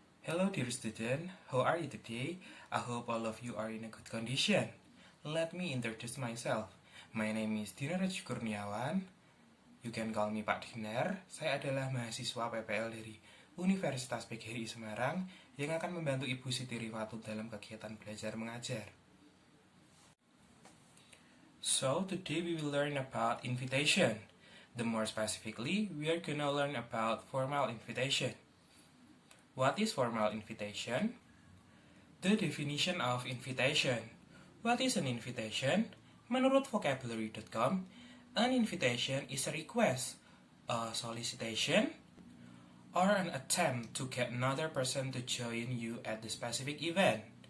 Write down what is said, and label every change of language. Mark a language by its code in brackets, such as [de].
[en] Hello dear student, how are you today? I hope all of you are in a good condition. Let me introduce myself. My name is Dinar Kurniawan. You can call me Pak Dinar. [id] Saya adalah mahasiswa PPL dari Universitas PGRI Semarang yang akan membantu Ibu Siti Rifatu dalam kegiatan belajar mengajar. [en] So today we will learn about invitation. The more specifically, we are gonna learn about formal invitation. What is formal invitation? The definition of invitation. What is an invitation? Menurut vocabulary.com, an invitation is a request, a solicitation, or an attempt to get another person to join you at the specific event.